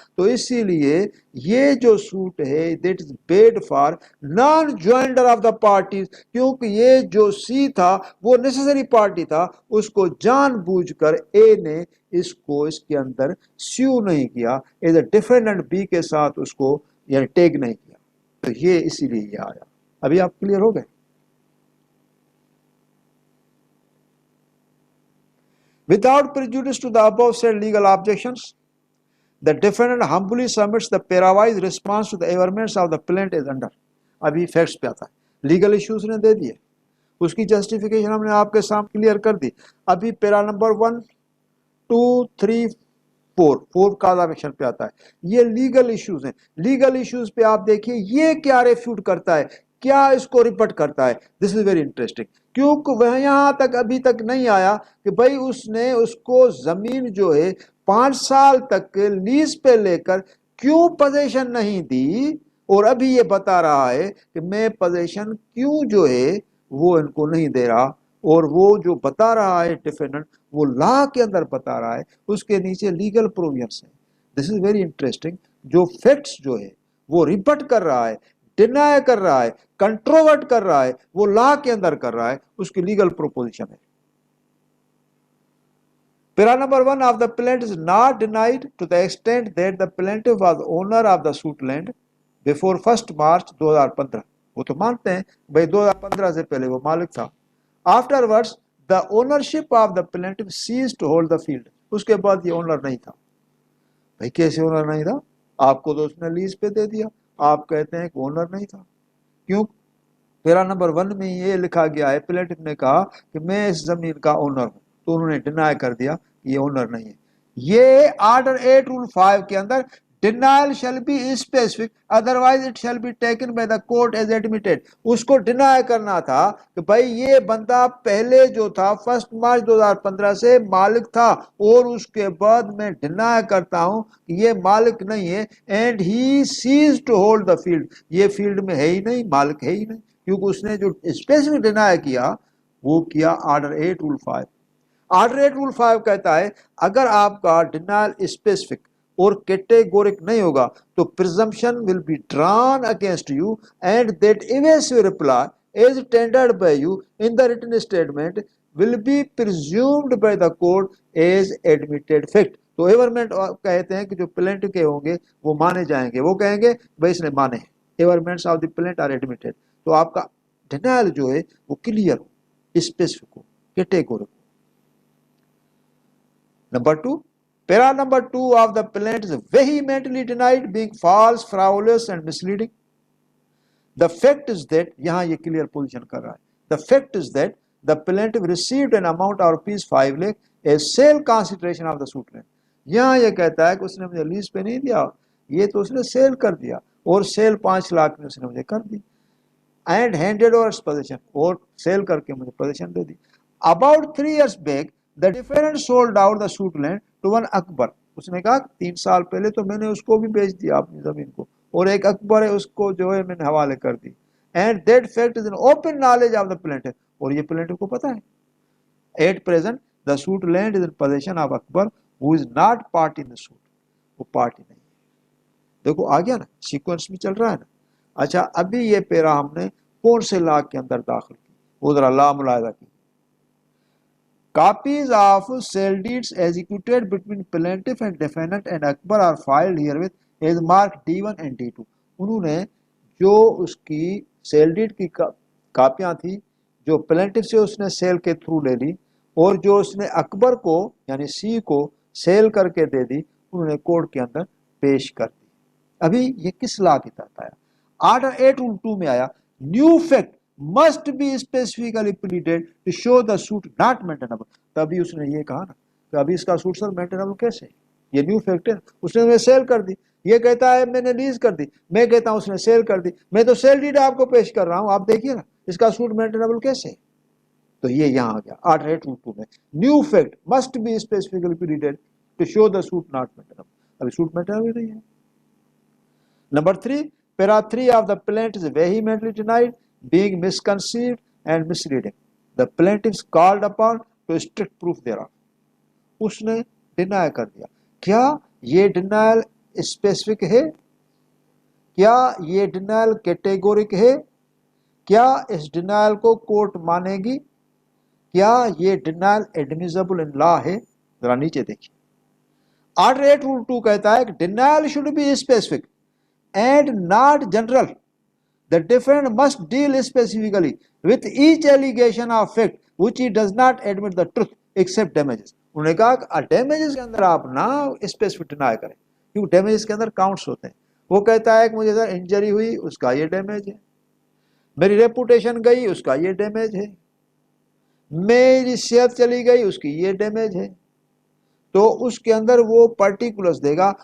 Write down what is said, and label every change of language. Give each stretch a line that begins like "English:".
Urdu: تو اسی لیے یہ جو سوٹ ہے
English: that is bad for non joinder of the parties,
Urdu: کیونکہ یہ جو سی تھا وہ نیسیسری پارٹی تھا, اس کو جان بوجھ کر اے نے اس کو اس کے اندر سیو نہیں کیا ایز اے ڈیفینڈنٹ بی کے ساتھ اس کو یعنی ٹیگ نہیں کیا. تو یہ اسی لیے یہ آیا. ابھی آپ کلیئر ہو گئے؟
English: Without prejudice to the above said legal objections, the defendant humbly submits the parawise response to the averments of the plaintiff is under.
Urdu: ابھی فیکٹس پہ آتا ہے, لیگل ایشوز نے دے دیے, اس کی جسٹیفیکیشن ہم نے آپ کے سامنے کلیئر کر دی. ابھی پیرا نمبر 1 2 3 4 کاز آف ایکشن پہ آتا ہے. یہ لیگل ایشوز ہیں. لیگل ایشوز پہ آپ دیکھیے یہ کیا ریفیوٹ کرتا ہے, کیا اس کو ریپٹ کرتا ہے.
English: this is very interesting
Urdu: کیونکہ وہ یہاں تک ابھی تک نہیں آیا کہ بھائی اس نے اس کو زمین جو ہے 5 سال تک لیز پہ لے کر کیوں پوزیشن نہیں دی, اور ابھی یہ بتا رہا ہے کہ میں پوزیشن کیوں جو ہے وہ ان کو نہیں دے رہا, اور وہ جو بتا رہا ہے ڈیفینڈنٹ وہ لا کے اندر بتا رہا ہے, اس کے نیچے لیگل پروویژنس ہیں.
English: This is very interesting.
Urdu: جو فیکٹس جو ہے وہ ریپٹ کر رہا ہے, ڈینائی کر رہا ہے, کنٹروورٹ کر رہا ہے, وہ لا کے اندر کر رہا ہے, اس کی لیگل پروپوزیشن ہے.
English: Para number 1 of the plaintiff is not denied to the extent that the plaintiff was owner of the suit land before 1st March 2015.
Urdu: وہ تو مانتے ہیں بھائی 2015 سے پہلے وہ مالک تھا.
English: Afterwards, the ownership of the plaintiff ceased to hold the field.
Urdu: اس کے بعد یہ اونر نہیں تھا. بھائی کیسے اونر نہیں تھا؟ آپ کو تو اس نے لیز پہ دے دیا, آپ کہتے ہیں کہ اونر نہیں تھا. کیوں؟ پیرا نمبر 1 میں یہ لکھا گیا ہے پلینٹف نے کہا کہ میں اس زمین کا اونر ہوں, تو انہوں نے ڈینائی کر دیا کہ یہ اونر نہیں ہے. یہ آرڈر 8 رول 5 کے اندر
English: denial shall be specific otherwise it shall be taken by the court as admitted.
Urdu: اس کو ڈینائی کرنا تھا کہ بھائی یہ بندہ پہلے جو تھا 1 مارچ 2015 سے مالک تھا, اور اس کے بعد میں ڈینائی کرتا ہوں کہ یہ مالک نہیں ہے,
English: and he ceased to hold the field.
Urdu: یہ فیلڈ میں ہے ہی نہیں, مالک ہے ہی نہیں, کیونکہ اس نے جو اسپیسیفک ڈینائی کیا وہ کیا آرڈر 8 رول 5. آرڈر 8 رول 5 کہتا ہے اگر آپ کا ڈینائل اسپیسیفک اور کیٹیگورک نہیں ہوگا تو
English: presumption will be drawn against you and that evasive reply as tendered by you in the written statement will be presumed by the court as admitted fact.
Urdu: تو ایورمنٹ کہتے ہیں کہ جو پلینٹ کے ہوں گے وہ مانے جائیں گے, وہ کہیں گے بھائی اس نے مانے ہیں.
English: Averments of the plaint are admitted.
Urdu: تو آپ کا ڈینائل جو ہے وہ clear ہو, specific ہو, کیٹیگورک ہو.
English: Number 2, para number 2 of the plaint is vehemently denied being false, frivolous and misleading. The fact is that,
Urdu: یہاں یہ clear position کر رہا ہے,
English: the fact is that the plaintiff received an amount of rupees 5 lakh as sale consideration of the suit land.
Urdu: یہاں یہ کہتا ہے کہ اس نے مجھے لیز پہ نہیں دیا, یہ تو اس نے سیل کر دیا, اور سیل 5 لاکھ میں اس نے مجھے کر دی,
English: and handed over possession,
Urdu: اور سیل کر کے مجھے possession they the.
English: About 3 years back, the defendant sold out the suit land to one Akbar.
Urdu: اس نے کہا 3 سال پہلے تو میں نے اس کو بھی بیچ دیا اپنی زمین کو, اور ایک اکبر ہے اس کو جو ہے میں نے حوالے کر دی.
English: And that fact is an open knowledge of the plaintiff.
Urdu: اور یہ plaintiff کو پتا ہے.
English: At present, the suit land is in possession of Akbar, who is not party in the suit.
Urdu: وہ پارٹی نہیں ہے. دیکھو آ گیا نا, سیکوینس میں چل رہا ہے نا. اچھا ابھی یہ پیرا ہم نے کون سے لا کے اندر داخل کی, وہ ذرا لا ملاحظہ کی.
English: Copies of sale deeds executed between plaintiff and defendant and Akbar are filed herewith as marked D1 and D2.
Urdu: انہوں نے جو اس کی سیل ڈیڈ کی کاپیاں تھی جو پلینٹف سے اس نے سیل کے تھرو لے لی اور جو اس نے اکبر کو یعنی سی کو سیل کر کے دے دی انہوں نے کورٹ کے اندر پیش کر دی. ابھی یہ کس لا کے تحت آیا؟ آرڈر 8 رول 2 میں آیا new fact
English: must be specifically pleaded to show the suit not maintainable.
Urdu: تبھی اس نے یہ کہا نا کہ ابھی اس کا سوٹ سر مینٹینبل کیسے؟ یہ نیو فیکٹ ہے. اس نے سیل کر دی, یہ کہتا ہے میں نے لیز کر دی, میں کہتا ہوں اس نے سیل کر دی, میں تو سیل ڈیڈ آپ کو پیش کر رہا ہوں, آپ دیکھیے نا اس کا سوٹ مینٹینبل کیسے؟ تو یہ یہاں آ گیا آرڈر 8 رول 2 میں new fact
English: must be specifically pleaded to show the suit not maintainable.
Urdu: ابھی سوٹ مینٹینبل نہیں ہے. Number 3,
English: para 3 of the plaintiff is vehemently denied being misconceived and misleading. The plaintiff is called upon to strict proof thereof.
Urdu: اس نے deny کر دیا. کیا یہ denial specific ہے؟ کیا یہ ڈینائل کیٹیگورک ہے؟ کیا اس ڈینائل کو کورٹ مانے گی؟ کیا یہ ڈینائل ایڈمیزبل ان لا ہے؟ ذرا نیچے دیکھیے. آرڈر 8 رول 2 کہتا ہے کہ
English: Denial should be specific and not general. The defendant must deal specifically with each allegation of fact which he does not admit the truth except damages.
Urdu: انہوں نے کہا کہ ڈیمیجز کے اندر آپ نہ اسپیسیفک ڈینائی کریں کیونکہ ڈیمیجز کے اندر کاؤنٹس ہوتے ہیں. وہ کہتا ہے کہ مجھے سر انجری ہوئی اس کا یہ ڈیمیج ہے, میری ریپوٹیشن گئی اس کا یہ ڈیمیج ہے, میری صحت چلی گئی اس کی یہ ڈیمیج ہے, تو اس کے اندر وہ پرٹیکولرز دے گا.